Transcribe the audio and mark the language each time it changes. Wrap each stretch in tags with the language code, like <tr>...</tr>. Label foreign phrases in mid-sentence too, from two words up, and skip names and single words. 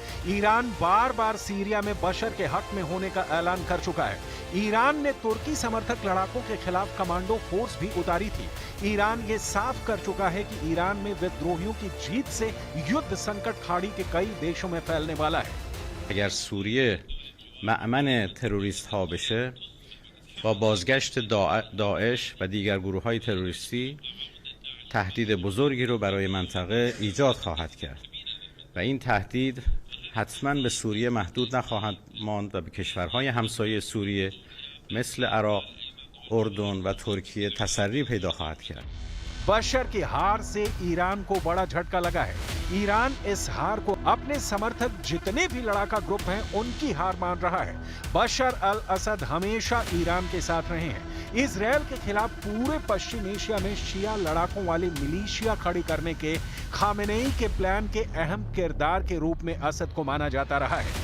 <hi>ईरान बार बार सीरिया में बशर के हक में होने का ऐलान कर चुका है। ईरान ने तुर्की समर्थक लड़ाकों के खिलाफ कमांडो फोर्स भी उतारी थी। ईरान ये साफ कर चुका है कि ईरान में विद्रोहियों की जीत से युद्ध संकट खाड़ी के कई देशों में फैलने वाला है।</hi> <fa>اگر سوریه مأمن تروریست ها بشه با بازگشت داعش و دیگر گروه های تروریستی تهدید بزرگی رو برای منطقه ایجاد خواهد کرد و این تهدید حتما به سوریه محدود نخواهد ماند و به کشورهای همسایه سوریه مثل عراق، اردن و ترکیه تسری پیدا خواهد کرد.</fa> <hi>बशर की हार से ईरान को बड़ा झटका लगा है। ईरान इस हार को अपने समर्थक जितने भी लड़ाका ग्रुप हैं उनकी हार मान रहा है। बशर अल असद हमेशा ईरान के साथ रहे हैं। इजरायल के खिलाफ पूरे पश्चिम एशिया में शिया लड़ाकों वाली मिलीशिया खड़ी करने के खामेनेई के प्लान के अहम किरदार के रूप में असद को माना जाता रहा है।</hi>